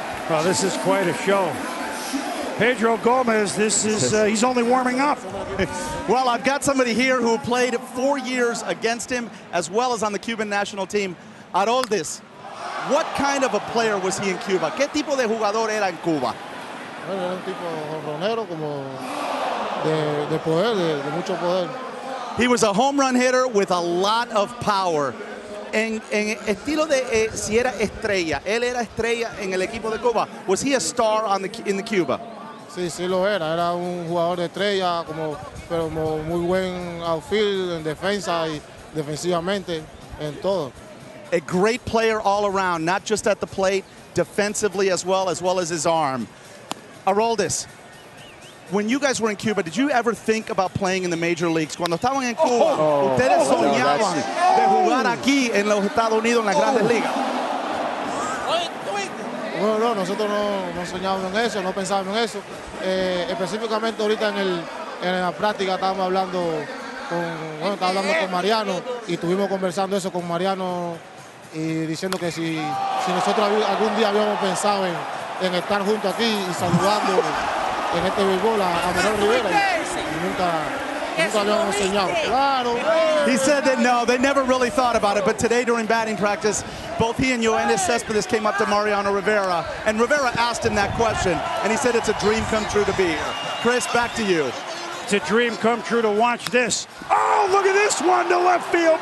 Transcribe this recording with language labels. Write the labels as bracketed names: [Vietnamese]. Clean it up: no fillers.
[English] Well, this is quite a show. Pedro Gomez, he's only warming up. Well, I've got somebody here who played 4 years against him, as well as on the Cuban national team. Aroldis, what kind of a player was he in Cuba? [Spanish] ¿Qué tipo de jugador era en Cuba? Bueno, era un tipo jonronero, como de poder, de mucho poder. [English] He was a home run hitter with a lot of power. [Spanish] En estilo de si era estrella, él era estrella en el equipo de Cuba. [English] Was he a star in the Cuba? [Spanish] Sí lo era. Era un jugador de estrella, pero muy buen outfield, en defensa y defensivamente, en todo. [English] A great player all around, not just at the plate, defensively as well as his arm. Aroldis, when you guys were in Cuba, did you ever think about playing in the major leagues? [Spanish] Cuando estaban en Cuba, ustedes soñaban de jugar aquí en los Estados Unidos en las grandes ligas. Bueno, no, nosotros no soñábamos en eso, no pensábamos en eso. Específicamente ahorita en la práctica estábamos hablando con Mariano y estuvimos conversando eso con Mariano y diciendo que si nosotros algún día habíamos pensado en estar juntos aquí y saludando en este béisbol a Manuel Rivera y nunca habíamos soñado. Claro. [English] He said that no, they never really thought about it, but today during batting practice, both he and Yoenis Cespedes came up to Mariano Rivera, and Rivera asked him that question, and he said it's a dream come true to be here. Chris, back to you. It's a dream come true to watch this. Oh, look at this one to left field.